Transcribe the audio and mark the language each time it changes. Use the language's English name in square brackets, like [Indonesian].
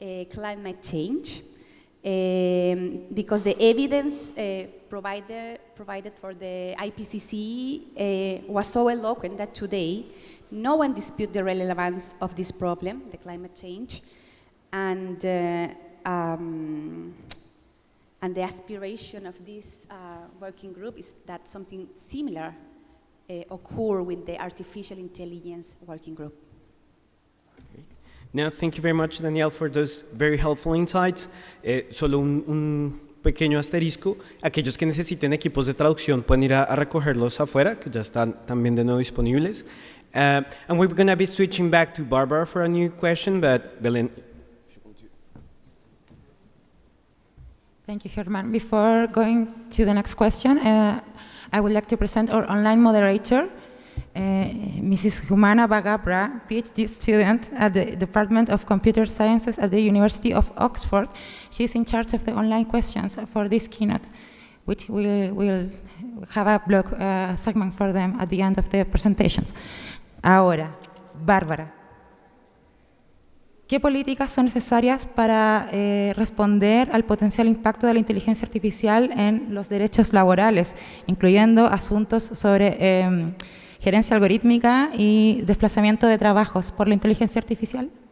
[English] climate change, because the evidence provided for the IPCC was so eloquent that today no one disputes the relevance of this problem, the climate change, and the aspiration of this working group is that something similar occur with the artificial intelligence working group. Now, thank you very much, Danielle, for those very helpful insights. [Spanish] Solo un pequeño asterisco. Aquellos que necesiten equipos de traducción pueden ir a recogerlos afuera, que ya están también de nuevo disponibles. [English] And we're going to be switching back to Bárbara for a new question, but Belén. Thank you, Germán. Before going to the next question, I would like to present our online moderator, Mrs. Jumana Baghabrah, PhD student at the Department of Computer Sciences at the University of Oxford. She's in charge of the online questions for this keynote, which we'll have a blog segment for them at the end of the presentations. [Spanish] Ahora, Bárbara, ¿qué políticas son necesarias para responder al potencial impacto de la inteligencia artificial en los derechos laborales, incluyendo asuntos sobre gerencia algorítmica y desplazamiento de trabajos por la inteligencia artificial?